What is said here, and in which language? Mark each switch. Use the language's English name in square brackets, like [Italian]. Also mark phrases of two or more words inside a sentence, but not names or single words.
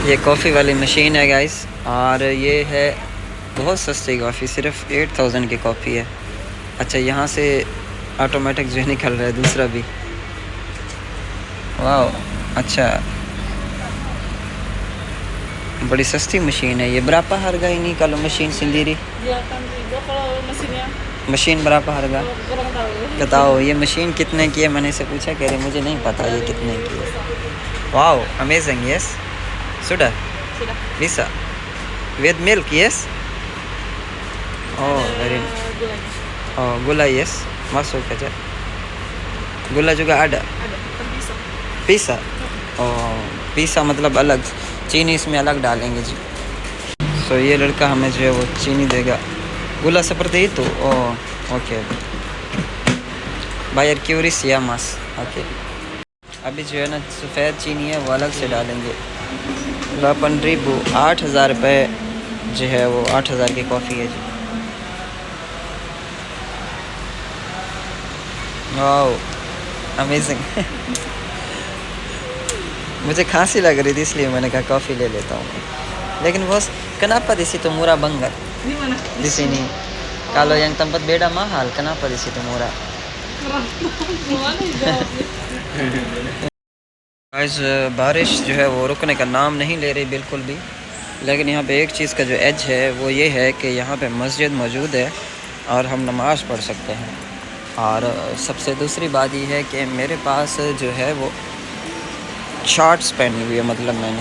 [Hindi] ये कॉफ़ी वाली मशीन है गाइस, और ये है बहुत सस्ती कॉफ़ी, सिर्फ 8000 की कॉफ़ी है। अच्छा, यहाँ से ऑटोमेटिक जो निकल रहा है दूसरा भी, वाह अच्छा, बड़ी सस्ती मशीन है ये। [Indonesian] berapa harga ini kalau mesin sendiri? मशीन berapa harga? [Hindi] बताओ ये मशीन कितने की है? मैंने इसे पूछा, कह रहे मुझे नहीं पता ये कितने की है। [English] wow amazing, yes [Indonesian] sudah bisa [English] with milk, yes? Oh very, [Indonesian] oh gula, yes, masuk aja. Gula juga ada? Bisa? [Hindi] Oh bisa मतलब अलग, चीनी इसमें अलग डालेंगे जी। सो ये लड़का हमें जो है वो चीनी देगा। [Indonesian] गुला seperti itu, oh ओके, bayar QRIS atau mas, ओके। [Hindi] अभी जो है ना सफ़ेद चीनी है वो अलग से डालेंगे। 8,000 रुपये जो है वो 8,000 की कॉफ़ी है जी। वाह अमेजिंग मुझे खांसी लग रही थी इसलिए मैंने कहा कॉफ़ी ले लेता हूँ। लेकिन बस [Indonesian] kenapa di situ murah banget? Di sini. Kalau yang tempat beda mahal, kenapa di situ murah? [Hindi] आज बारिश जो है वो रुकने का नाम नहीं ले रही बिल्कुल भी। लेकिन यहाँ पे एक चीज़ का जो एज है वो ये है कि यहाँ पे मस्जिद मौजूद है और हम नमाज़ पढ़ सकते हैं। और सबसे दूसरी बात ये है कि मेरे पास जो है वो शॉर्ट्स पहनी हुई है, मतलब मैंने।